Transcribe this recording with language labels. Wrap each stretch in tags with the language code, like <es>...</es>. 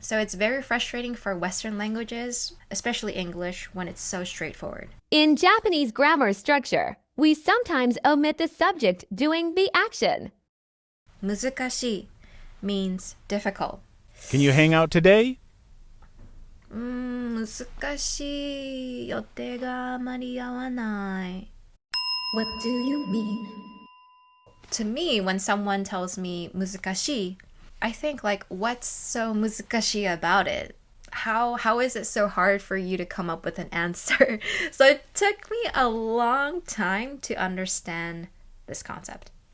<en>So it's very frustrating for Western languages, especially English, when it's so straightforward. In Japanese grammar structure, we sometimes omit the subject doing the action. Muzukashii means difficult. Can you hang out today?</en> <ja>難しい。予定があまり合わない。</ja> <en>What do you mean? To me, when someone tells me muzukashii, I think like, what's so muzukashii about it? How is it so hard for you to come up with an answer? So it took me a long time to understand this concept.</en>